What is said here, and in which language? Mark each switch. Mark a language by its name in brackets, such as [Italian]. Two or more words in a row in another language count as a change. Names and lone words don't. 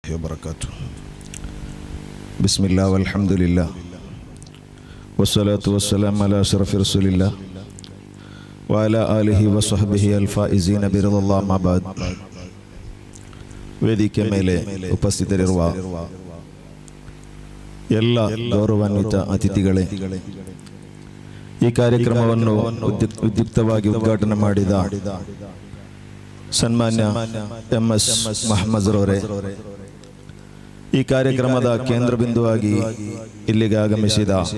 [Arabic] وبركاته. بسم الله والحمد لله والصلاة والسلام على أشرف رسول الله وعلى آله وصحبه الفائزين برضا الله ما بعد. [Kannada] ವೇದಿಕೆ ಮೇಲೆ ಉಪಸ್ಥಿತರಿರುವ ಎಲ್ಲ ಗೌರವಾನ್ವಿತ ಅತಿಥಿಗಳೇ, ಈ ಕಾರ್ಯಕ್ರಮವನ್ನು ಉದ್ಯುಕ್ತವಾಗಿ ಉದ್ಘಾಟನೆ ಮಾಡಿದ ಸನ್ಮಾನ್ಯ MS ಮಹಮ್ಮದ್ರವರೇ, ಈ ಕಾರ್ಯಕ್ರಮದ ಕೇಂದ್ರ ಬಿಂದುವಾಗಿ ಇಲ್ಲಿಗೆ ಆಗಮಿಸಿದ